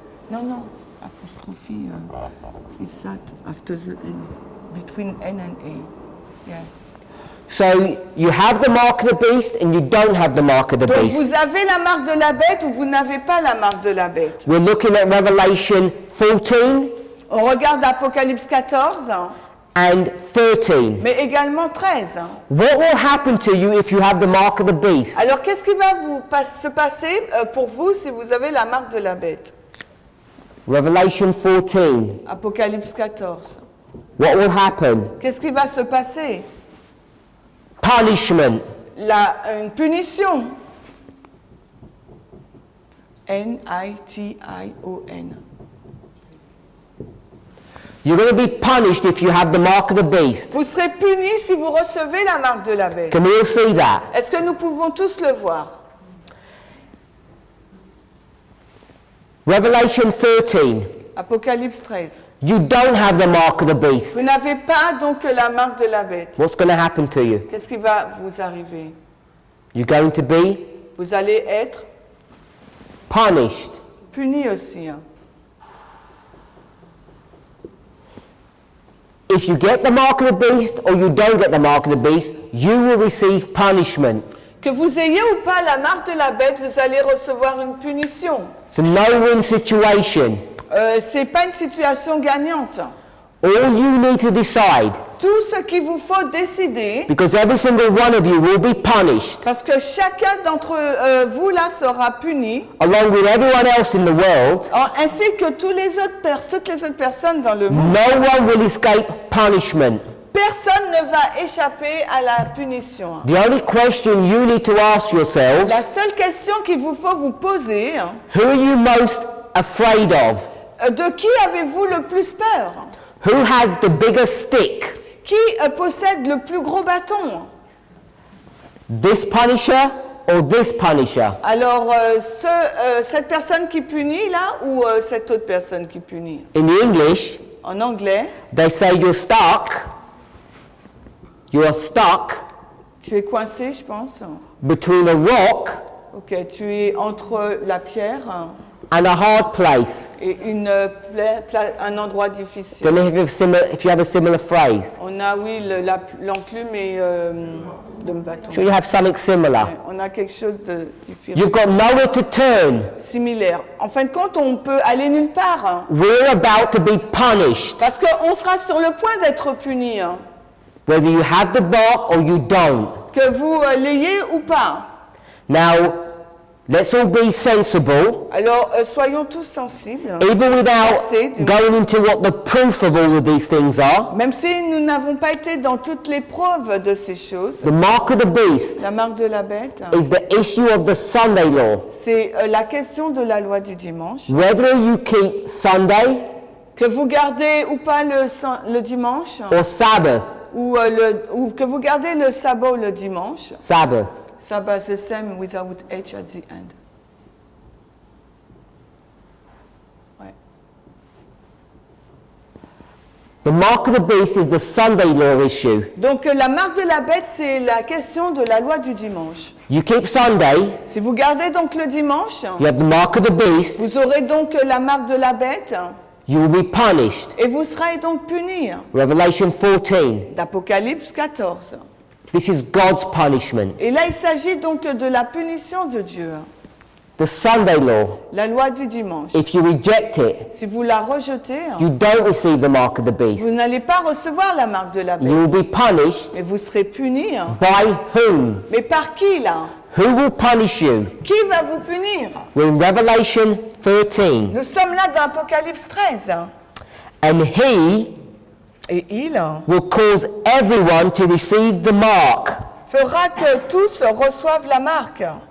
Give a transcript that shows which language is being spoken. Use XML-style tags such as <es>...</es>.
<en>No, apostrophe is that after the N, between N and A, yeah. So you have the mark of the beast and you don't have the mark of the</en> <fr>Donc</fr> <en>beast.</en> <fr>vous avez la marque de la bête ou vous n'avez pas la marque de la bête.</fr> <en>We're looking at Revelation 14</en> <fr>On regarde Apocalypse 14,</fr> <en>and 13.</en> <fr>mais également 13.</fr> <en>What will happen to you if you have the mark of the beast?</en> <fr>Alors qu'est-ce qui va se passer pour vous si vous avez la marque de la bête?</fr> <en>Revelation 14.</en> <fr>Apocalypse 14.</fr> <en>What will happen?</en> <fr>Qu'est-ce qui va se passer?</fr> <en>Punishment.</en> <fr>Une punition.</fr> <en>N-I-T-I-O-N. You're going to be punished if you have the mark of the beast.</en> <fr>Vous serez punis si vous recevez la marque de la bête.</fr> <en>Can we all see that?</en> <fr>Est-ce que nous pouvons tous le voir?</fr> <en>Revelation 13.</en> <fr>Apocalypse 13.</fr> <en>You don't have the mark of the beast.</en> <fr>Vous n'avez pas donc la marque de la bête.</fr> <en>What's going to happen to you?</en> <fr>Qu'est-ce qui va vous arriver?</fr> <en>You're going to be</en> <fr>Vous allez être</fr> <en>punished.</en> <fr>punis aussi.</fr> <en>If you get the mark of the beast or you don't get the mark of the beast, you will receive punishment.</en> <fr>Que vous ayez ou pas la marque de la bête, vous allez recevoir une punition.</fr> <en>It's a no-win situation.</en> <fr>C'est pas une situation gagnante.</fr> <en>All you need to decide,</en> <fr>Tout ce qu'il vous faut décider,</fr> <en>because every single one of you will be punished,</en> <fr>parce que chacun d'entre vous là sera puni,</fr> <en>along with everyone else in the world.</en> <fr>ainsi que toutes les autres personnes dans le monde.</fr> <en>No one will escape punishment.</en> <fr>Personne ne va échapper à la punition.</fr> <en>The only question you need to ask yourselves,</en> <fr>La seule question qu'il vous faut vous poser,</fr> <en>who are you most afraid of?</en> <fr>de qui avez-vous le plus peur?</fr> <en>Who has the biggest stick?</en> <fr>Qui possède le plus gros bâton?</fr> <en>This punisher or this punisher?</en> <fr>Alors, cette personne qui punit là ou cette autre personne qui punit?</fr> <en>In English,</en> <fr>En anglais,</fr> <en>they say you're stuck. You are stuck</en> <fr>tu es coincé, je pense.</fr> <en>between a rock</en> <fr>Ok, tu es entre la pierre</fr> <en>and a hard place.</en> <fr>et un endroit difficile.</fr> <en>Don't know if you have a similar phrase.</en> <fr>On a, oui, l'enclume et de bâton.</fr> <en>Sure you have something similar.</en> <fr>On a quelque chose de différent.</fr> <en>You've got nowhere to turn.</en> <fr>Similaire. En fin de compte, on peut aller nulle part.</fr> <en>We're about to be punished,</en> <fr>Parce qu'on sera sur le point d'être puni.</fr> <en>whether you have the mark or you don't.</en> <fr>Que vous l'ayez ou pas.</fr> <en>Now, let's all be sensible,</en> <fr>Alors, soyons tous sensibles.</fr> <en>even without going into what the proof of all of these things are.</en> <fr>Même si nous n'avons pas été dans toutes les preuves de ces choses,</fr> <en>The mark of the beast</en> <fr>la marque de la bête,</fr> <en>is the issue of the Sunday law.</en> <fr>c'est la question de la loi du dimanche.</fr> <en>Whether you keep Sunday</en> <fr>Que vous gardez ou pas le dimanche,</fr> <en>or Sabbath.</en> <fr>ou que vous gardez le sabbat ou le dimanche.</fr> <en>Sabbath. Sabbath, the same without H at the end. Ouais. The mark of the beast is the Sunday law issue.</en> <fr>Donc la marque de la bête, c'est la question de la loi du dimanche.</fr> <en>You keep Sunday,</en> <fr>Si vous gardez donc le dimanche,</fr> <en>you have the mark of the beast,</en> <fr>vous aurez donc la marque de la bête</fr> <en>you will be punished.</en> <fr>et vous serez donc puni.</fr> <en>Revelation 14.</en> <fr>D'Apocalypse 14.</fr> <en>This is God's punishment.</en> <fr>Et là, il s'agit donc de la punition de Dieu.</fr> <en>The Sunday law,</en> <fr>la loi du dimanche.</fr> <en>if you reject it,</en> <fr>Si vous la rejetez,</fr> <en>you don't receive the mark of the</en> <fr>vous</fr> <en>beast.</en> <fr>n'allez pas recevoir la marque de la</fr> <en>You</en> <fr>bête.</fr> <en>will be punished</en> <fr>Mais vous serez puni.</fr> <en>by whom?</en> <fr>Mais par qui là?</fr> <en>Who will punish you?</en> <fr>Qui va vous punir?</fr> <en>We're in Revelation 13.</en> <fr>Nous sommes là dans Apocalypse 13.</fr> <en>And he</en> <fr>Et il</fr> <en>will cause everyone to receive the mark.</en> <fr>fera que tous reçoivent la marque.</fr>